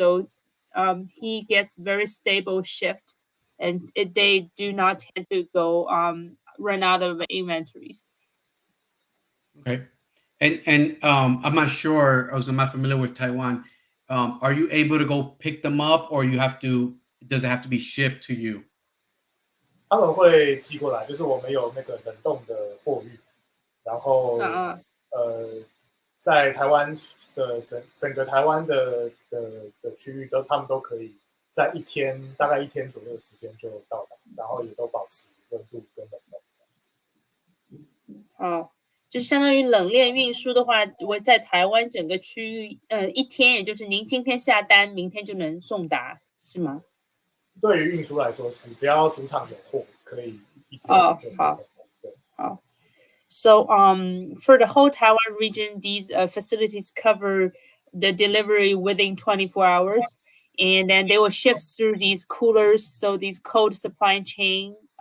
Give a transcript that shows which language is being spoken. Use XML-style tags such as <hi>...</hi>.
<en>So he gets very stable shift, and they do not tend to go run out of inventories. Okay. And I'm not sure. I'm not familiar with Taiwan. Are you able to go pick them up, or you have to? Does it have to be shipped to you?</en> <zh>他们会寄过来，就是我们有那个冷冻的货运，然后在台湾的整个台湾的区域他们都可以在大概一天左右的时间就到达，然后也都保持温度跟冷冻。就是相当于冷链运输的话，我在台湾整个区域，一天，也就是您今天下单，明天就能送达，是吗？对于运输来说是，只要鼠场有货，可以一天就送。好。</zh> <en>So for the whole Taiwan region, these facilities cover the delivery within 24 hours, and then they will ship through these coolers, so these cooler supply chains.</en>